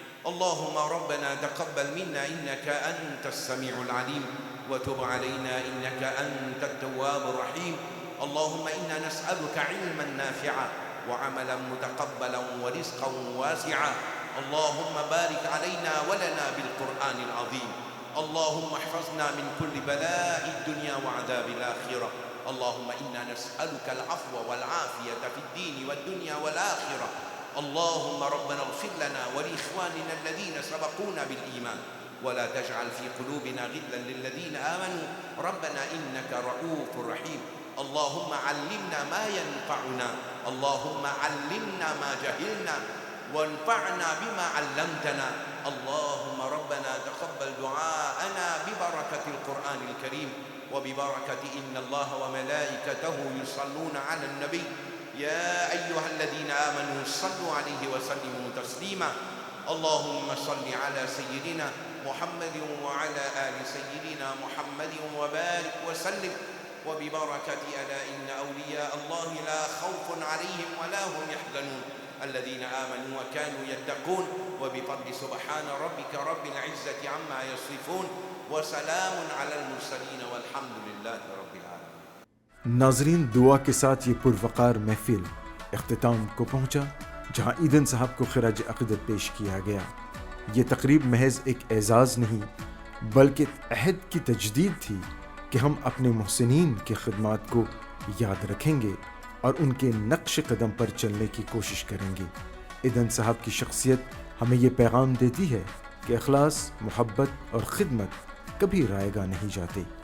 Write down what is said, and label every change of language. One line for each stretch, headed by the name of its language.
Arabic: اللهم ربنا تقبل منا إنك أنت السميع العليم وتب علينا إنك أنت التواب الرحيم اللهم إنا نسألك علما نافعا وعملا متقبلا ورزقا واسعا اللهم بارك علينا ولنا بالقرآن العظيم اللهم احفظنا من كل بلاء الدنيا وعذاب الآخرة اللهم إنا نسألك العفو والعافية في الدين والدنيا والآخرة اللهم ربنا اغفر لنا ولإخواننا الذين سبقونا بالإيمان ولا تجعل في قلوبنا غلا للذين آمنوا ربنا إنك رؤوف رحيم. اللهم علمنا ما ينفعنا، اللهم علمنا ما جهلنا وانفعنا بما علمتنا. اللهم ربنا تقبل دعاءنا ببركة القرآن الكريم وببركة إن الله وملائكته يصلون على النبي يا أيها الذين آمنوا صلوا عليه وسلموا تسليما. اللهم صل على سيدنا محمد وعلى آل سيدنا محمد وبارك وسلم وببركة ألا إن أولياء الله لا خوف عليهم ولا هم يحزنون الذين آمنوا وكانوا يتقون وبفضل سبحان ربك رب العزة عما يصفون وسلام على المرسلين والحمد لله رب العالمين.
Urdu: ناظرین، دعا کے ساتھ یہ پروقار محفل اختتام کو پہنچا، جہاں ایدن صاحب کو خراج عقیدت پیش کیا گیا۔ یہ تقریب محض ایک اعزاز نہیں بلکہ عہد کی تجدید تھی کہ ہم اپنے محسنین کی خدمات کو یاد رکھیں گے اور ان کے نقش قدم پر چلنے کی کوشش کریں گے۔ ایدن صاحب کی شخصیت ہمیں یہ پیغام دیتی ہے کہ اخلاص، محبت اور خدمت کبھی رائے گاہ نہیں جاتے۔